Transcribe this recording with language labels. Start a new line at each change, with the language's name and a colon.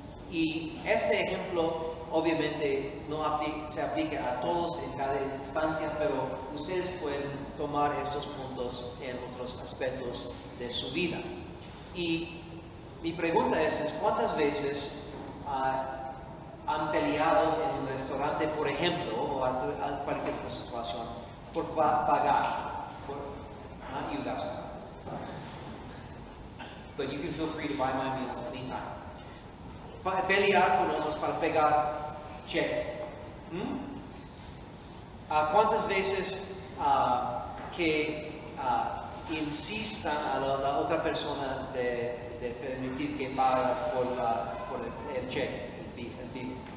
Spanish: Y este ejemplo obviamente no se aplica a todos en cada instancia, pero ustedes pueden tomar estos puntos en otros aspectos de su vida. Y mi pregunta es ¿cuántas veces han peleado en un restaurante, por ejemplo, o a cualquier otra situación, por pagar?
English: You guys. But you can feel free to buy my meals anytime.
Spanish: Pelear con otros para pegar cheque. ¿Cuántas veces que insistan a la otra persona de permitir que pague por el cheque, el bill?